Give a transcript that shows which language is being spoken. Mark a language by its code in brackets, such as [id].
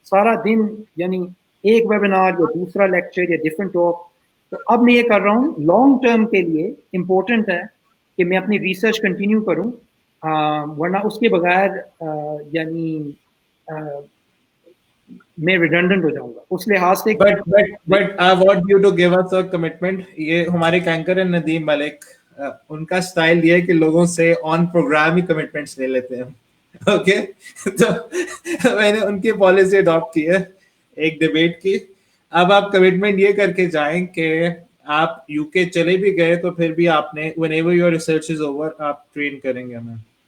[hi] सारा दिन यानी एक वेबिनार या दूसरा लेक्चर या डिफरेंट टॉक। तो अब मैं ये कर रहा हूँ, लॉन्ग टर्म के लिए इम्पोर्टेंट है कि मैं अपनी रिसर्च कंटिन्यू करूँ, वरना उसके बगैर यानी मैं रिडंडेंट हो जाऊंगा उस लिहाज से। [en] But I want you to give us a commitment. [hi] ये हमारे कैंकर है नदीम मलिक, उनका स्टाइल ये है कि लोगों से ऑन प्रोग्राम ही कमिटमेंट्स ले लेते हैं. ओके तो मैंने उनकी पॉलिसी अडॉप्ट की है एक डिबेट की. अब आप कमिटमेंट ये करके जाएं कि आप यूके चले भी गए तो फिर भी आपने [en] whenever your research is over [hi] आप ट्रेन करेंगे हमें.